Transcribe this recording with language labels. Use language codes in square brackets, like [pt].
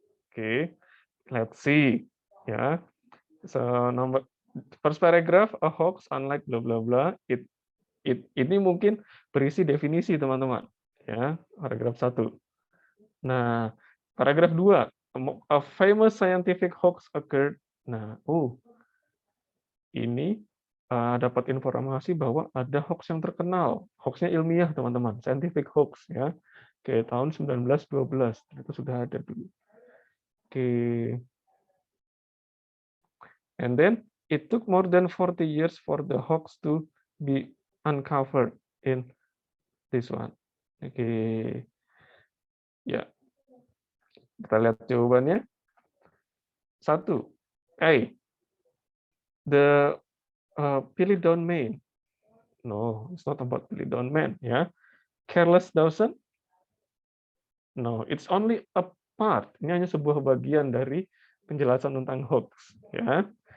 [en] Okay, let's see. Yeah. So first paragraph, a hoax unlike blah blah blah. [id] Ini mungkin berisi definisi teman-teman. Ya, paragraf 1. [en] Nah, paragraf 2, a famous scientific hoax occurred. [id] Nah, ini dapat informasi bahwa ada hoax yang terkenal, hoaxnya ilmiah teman-teman, scientific hoax ya, kayak tahun 1912 itu sudah ada dulu. [en] Oke, and then it took more than 40 years for the hoax to be uncovered in this one. [id] Oke, ya kita lihat jawabannya. [en] 1, A, the Pilidon Man. No, it's not about Pilidon Man ya. Careless Dawson. No, it's only a part. [id] Ini hanya sebuah bagian dari penjelasan tentang hoax ya.